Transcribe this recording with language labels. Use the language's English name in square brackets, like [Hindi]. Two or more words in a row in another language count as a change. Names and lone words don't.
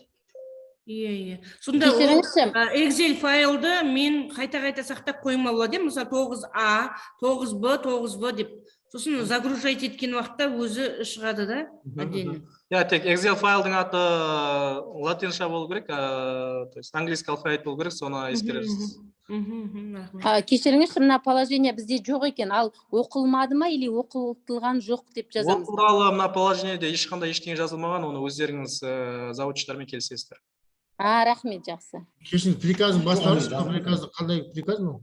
[Kazakh] Иә. Сонда Excel файлды мен қайта-қайта сақтап қойма болады. Мысалы 9А, 9Б, 9В деп. Сосын загружать еткен уақытта өзі шығады да? Тек Excel файлдың аты латинша болу керек, [Russian] то есть английский алфавит [Kazakh] болу керек, соны ескересіз. Кешіріңізші, мына положение бізде жоқ екен, ал оқылмады ма или оқылтылған жоқ деп жазамыз? Ол туралы мына положениеде ешқандай ештеңе жазылмаған, оны өздеріңіз завучтармен келісесіздер. Рахмет, жақсы. Кешін приказын бастаңыз, приказы қандай приказ мынау?